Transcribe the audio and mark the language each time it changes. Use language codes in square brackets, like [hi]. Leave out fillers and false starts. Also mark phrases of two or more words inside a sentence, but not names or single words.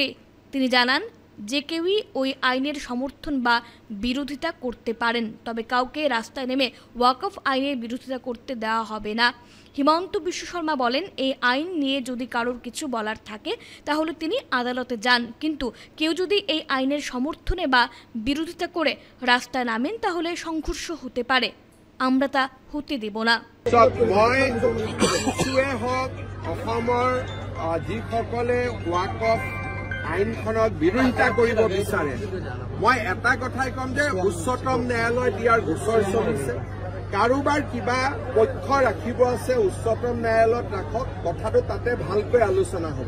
[bn] তিনি জানান, যে কেউই ওই আইনের সমর্থন বা বিরোধিতা করতে পারেন, তবে কাউকে রাস্তায় নেমে ওয়াকফ আইনের বিরোধিতা করতে দেওয়া হবে না। হিমন্ত বিশ্ব শর্মা বলেন, এই আইন নিয়ে যদি কারোর কিছু বলার থাকে তাহলে তিনি আদালতে যান, কিন্তু কেউ যদি এই আইনের সমর্থনে বা বিরোধিতা করে রাস্তায় নামেন তাহলে সংঘর্ষ হতে পারে। আমরা তা হতে দেব না। [as] আইনখনক বিৰোধিতা কৰিব বিচাৰে, মই এটা কথাই ক'ম যে উচ্চতম ন্যায়ালয় দিয়াৰ গোচৰ চলিছে। কাৰোবাৰ কিবা পক্ষ ৰাখিব আছে উচ্চতম ন্যায়ালয়ত ৰাখক, কথাটো তাতে ভালকৈ আলোচনা হ'ব।